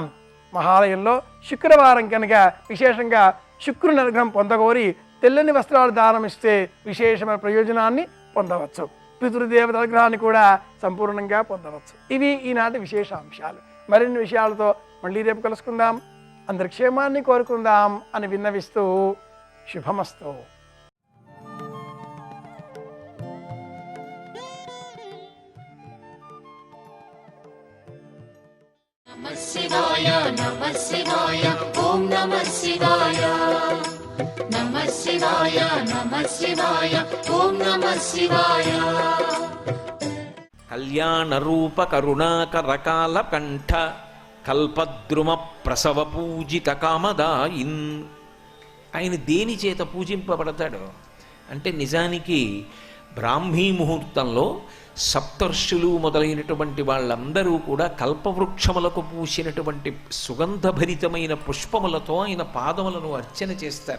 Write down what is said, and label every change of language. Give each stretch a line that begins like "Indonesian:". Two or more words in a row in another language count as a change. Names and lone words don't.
Telugu: మహాలయంలో శుక్రవారం కనుక విశేషంగా శుక్రుని అనుగ్రహం పొందగోరి తెల్లని వస్త్రాలు దానం ఇస్తే విశేషమైన ప్రయోజనాన్ని పొందవచ్చు. పితృదేవత అనుగ్రహాన్ని కూడా సంపూర్ణంగా పొందవచ్చు. ఇవి ఈనాటి విశేషాంశాలు. మరిన్ని విషయాలతో మళ్ళీ రేపు కలుసుకుందాం. అందరి క్షేమాన్ని కోరుకుందాం అని విన్నవిస్తూ శుభమస్తు.
Sanskrit: नमः शिवाय नमः शिवाय ॐ नमः शिवाय नमः शिवाय नमः शिवाय ॐ नमः शिवाय కళ్యాణ రూప కరుణాకరకాల కంఠ కల్పద్రుమ ప్రసవ పూజిత కామదాయిన్.
Telugu: ఆయన దేని చేత పూజింపబడతాడు అంటే నిజానికి బ్రాహ్మీ ముహూర్తంలో సప్తర్షులు మొదలైనటువంటి వాళ్ళందరూ కూడా కల్పవృక్షములకు పూసినటువంటి సుగంధభరితమైన పుష్పములతో ఆయన పాదములను అర్చన చేస్తారు.